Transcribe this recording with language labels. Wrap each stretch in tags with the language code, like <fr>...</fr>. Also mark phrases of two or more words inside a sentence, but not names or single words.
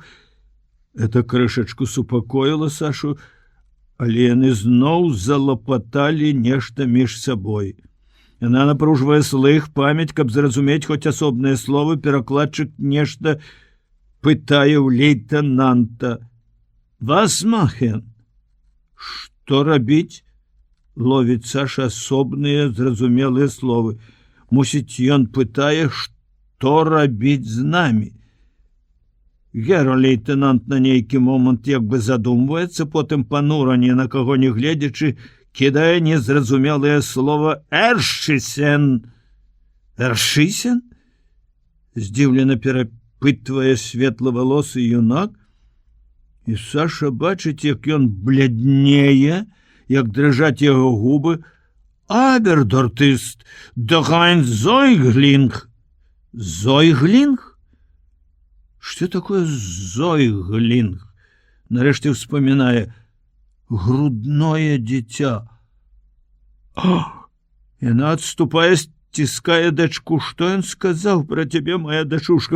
<be>Это крышачку супакоіла Сашу, але яны зноў залапаталі нешта між сабой. Яна напружвае слых, памяць, каб зразумець хоць асобныя словы. Перакладчык нешта пытае ў лейтенанта.</be> <de>«Was machen?»</de> <be>«Што рабіць?» Ловіць Саша асобныя зразумелыя словы. Мусіць, ён пытае, што рабіць з намі. Гер-лейтенант на нейкі момант як бы задумваецца, потым панура, ні на каго не гледзячы, кідае незразумелае слово «Эршисен». «Эршисен?» Здзіўлена перапытвае светлавалосы юнак. І Саша бачыць, як ён бляднее, як дрыжаць яго губы.</be> <de>«Aber dort ist doch ein Säugling».</de> <be>«Зойглінг?» Што такое «зойглінг»? Нарэшце ўспамінае. «Грудное дзіця». Яна адступае, сціскае дачку. «Што ён сказаў пра цябе, моя дачушка?</be>